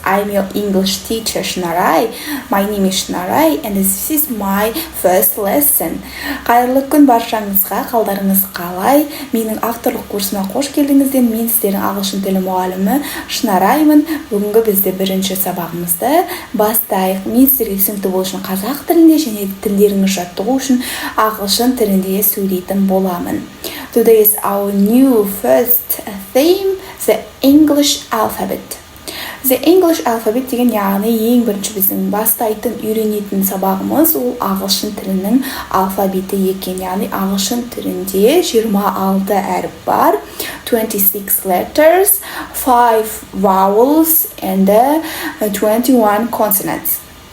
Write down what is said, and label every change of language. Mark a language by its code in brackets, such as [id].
[en] I'm your English teacher, Shnaray. My name is Shnaray and this is my first lesson. [kk] Қайырлы күн баршаңызға, қалдарыңыз қалай? Менің авторлық курсыма қош келдіңіздер. Мен сіздердің ағылшын тілі мұғалімі Шнараймын. Бүгінгі бізде бірінші сабағымызды бастайық. Мен сіздерге түсінікті болу үшін қазақ тілінде және тілдеріңіз жаттығу үшін ағылшын тілінде сөйлейтін боламын. [en] Today is our new first theme, the English alphabet. [kk] The English alphabet деген яғни ең бірінші біздің бастайтын үйренетін сабағымыз ол ағылшын тілінің алфавиті екен. Яғни ағылшын тілінде 26 әріп бар, 26 letters, 5 vowels and 21 consonants.